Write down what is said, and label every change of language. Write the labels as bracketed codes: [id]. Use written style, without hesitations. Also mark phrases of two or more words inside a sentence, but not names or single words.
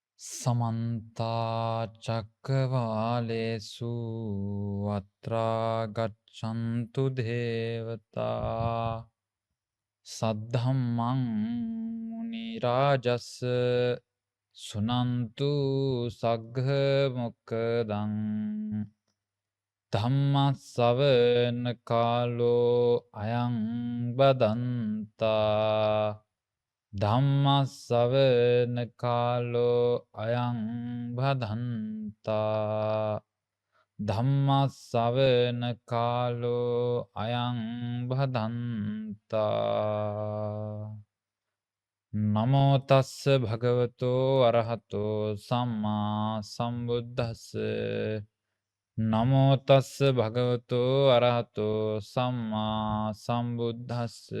[pi] समन्ता चक्रवालेषु अत्रा गच्छन्तु देवता सद्धम्मं मुनिराजस् सुनन्तु सग्घमुखदं धम्मස්සවන කාලෝ අයං බදන්තා ධම්මස්සවන කාලෝ අයං බදන්තා ධම්මස්සවන කාලෝ අයං බදන්තා නමෝ තස්ස භගවතෝ අරහතෝ සම්මා සම්බුද්දස්ස නමෝ තස්ස භගවතෝ අරහතෝ සම්මා සම්බුද්දස්ස